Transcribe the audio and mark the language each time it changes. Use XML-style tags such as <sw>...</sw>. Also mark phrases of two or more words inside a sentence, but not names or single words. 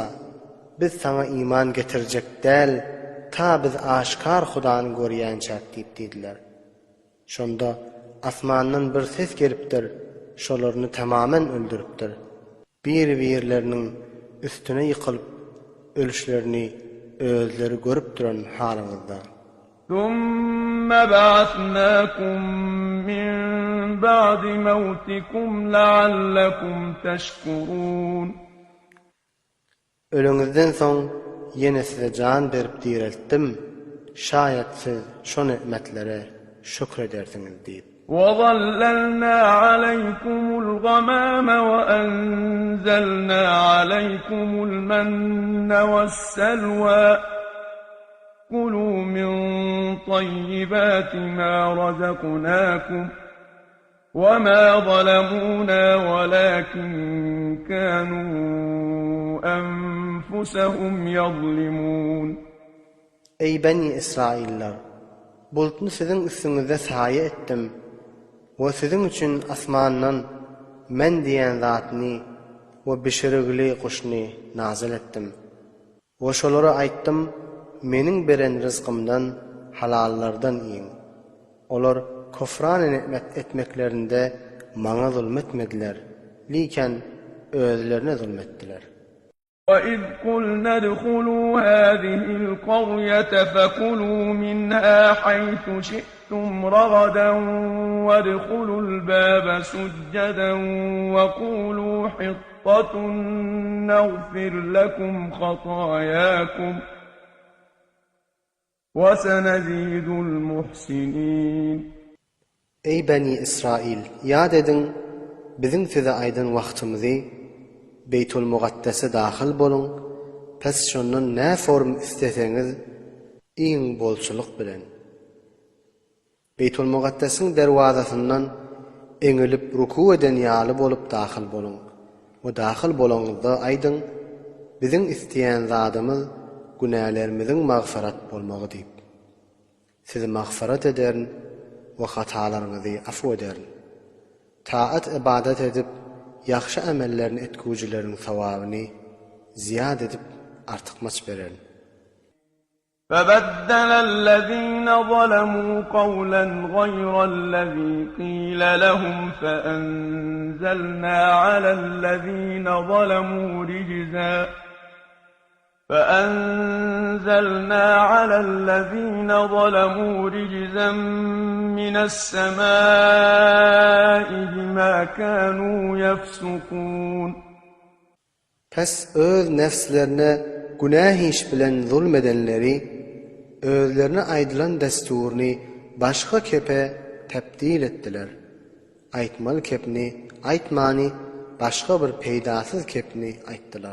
<tk>Biz sana iman getirjek däl, ta biz aşkar Hudaýyny görýänçäk diýip dediler. Şonda asmandan bir ses gelipdir, şolaryny tamamen öldüripdir. Bir-birleriniň üstüne ýykylyp ölüşlerini özleri görüp duran halyňyzda.</tk> <ar>ثُمَّ بَعَثْنَاكُم مِّن بَعْدِ مَوْتِكُمْ لَعَلَّكُمْ تَشْكُرُونَ</ar> <tk>Ölüňizden soň ýene size can berip diriltdim. Şaýat siz şo nimetlere şükür edersiňiz diýip.</tk> <ar>وَظَلَّلْنَا عَلَيْكُمُ الْغَمَامَ وَأَنزَلْنَا عَلَيْكُمُ الْمَنَّ وَالسَّلْوَىٰ كُلُوا مِن طَيِّبَاتِ مَا رَزَقْنَاكُمْ وَمَا ظَلَمُونَا وَلَٰكِن كَانُوا أَنفُسَهُمْ يَظْلِمُونَ</ar> <tk>Ey Beni İsrailler! Bulutny siziň üstüňizde saýa etdim. We siziň üçin asmandan men diýen zatny we bişirigli kuşny nazil etdim. We şolara aýtdym: meniň beren rızkymdan halallardan iň. Olar kofran nimet etmeklerinde maňa zulmetmediler, liken özlerine zulmetdiler.</tk> <ar>وَإِذْ قُلْنَا ادْخُلُوا هَٰذِهِ الْقَرْيَةَ فَكُلُوا مِنْهَا حَيْثُ شِئْتُمْ رَغَدًا وَادْخُلُوا الْبَابَ سُجَّدًا وَقُولُوا حِطَّةٌ نَّغْفِرْ لَكُمْ خَطَايَاكُمْ وَسَنَزِيدُ الْمُحْسِنِينَ</ar> <tk>Ey Beni İsrail! Yad edin, biziň size aýdan wagtymyzy Beytul Muqaddese daxil bolun, pes şondan nä form isteseňiz iň bolçuluk bilen. Beytul Muqaddesiň derwazasyndan eňilip ruku eden ýaly bolup daxil bolun. O daxil bolanyňyzda aýdyn, biziň isteýän zadymyz günälerimiziň magfirat bolmagy diýip. Sizi magfirat ederin we hatalaryňyzy afw ederin. Taat ibadat edip yaxşı amellerini etgüjilerin sawabyny ziyad edip artykmaç bererin.</tk> <ar>فَبَدَّلَ الَّذِينَ ظَلَمُوا قَوْلًا غَيْرَ الَّذِي قِيلَ لَهُمْ فَأَنزَلْنَا عَلَى الَّذِينَ ظَلَمُوا رِجْزًا مِّنَ السَّمَاءِ بِمَا كَانُوا يَفْسُقُونَ</ar> <tk>Pes öz nefslerine günah iş bilen zulmedenleri özlerine aýdylan desturny başga kepe tebdil etdiler. Aýtmaly kepni aýtmany başga bir peýdasyz kepni aýtdylar.</tk>